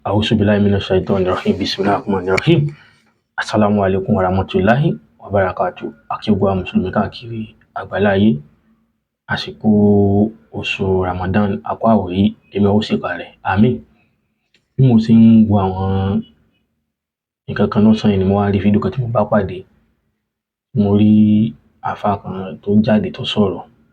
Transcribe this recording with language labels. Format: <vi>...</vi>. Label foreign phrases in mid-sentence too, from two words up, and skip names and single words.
<ar>أعوذ بالله من الشيطان الرجيم. بسم الله الرحمن الرحيم. السلام عليكم ورحمة الله وبركاته.</ar> <yo>A kí gbogbo àwọn Mùsùlùmí káàkiri àgbáláyé. Àsìkò oṣù Ramadan a kú àwẹ̀ yìí, èmi ó ṣe kalẹ̀. Àmín. Bí mo ṣe ń wo àwọn nǹkan kan lọ́sàn-án yìí ni mo wá rí fídíò kan tí mo bá pàdé. Mo rí àfáà kan tó jáde tó sọ̀rọ̀.</yo>